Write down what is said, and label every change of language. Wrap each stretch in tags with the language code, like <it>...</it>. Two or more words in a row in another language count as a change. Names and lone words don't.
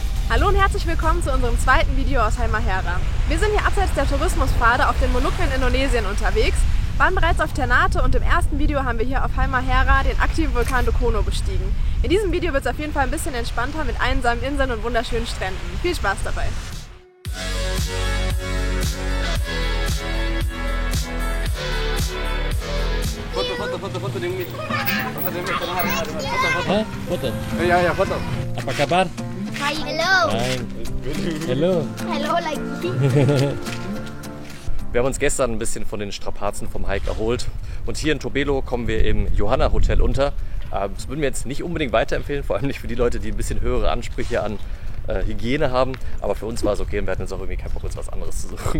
<de>Hallo und herzlich willkommen zu unserem zweiten Video aus Halmahera. Wir sind hier abseits der Tourismuspfade auf den Molukken in Indonesien unterwegs, waren bereits auf Ternate und im ersten Video haben wir hier auf Halmahera den aktiven Vulkan Dukono bestiegen. In diesem Video wird es auf jeden Fall ein bisschen entspannter mit einsamen Inseln und wunderschönen Stränden. Viel Spaß dabei!</de> <id>Foto dengan Mit. Foto? Ya, foto. Apa kabar?</id> <en>Hi, hello. Hi. Hello. Hello, like</en> <de>Wir haben uns gestern ein bisschen von den Strapazen vom Hike erholt und hier in Tobelo kommen wir im Johanna Hotel unter. Das würden wir jetzt nicht unbedingt weiterempfehlen, vor allem nicht für die Leute, die ein bisschen höhere Ansprüche an Hygiene haben, aber für uns war es okay und wir hatten jetzt auch irgendwie keinen Bock, uns was anderes zu suchen.</de>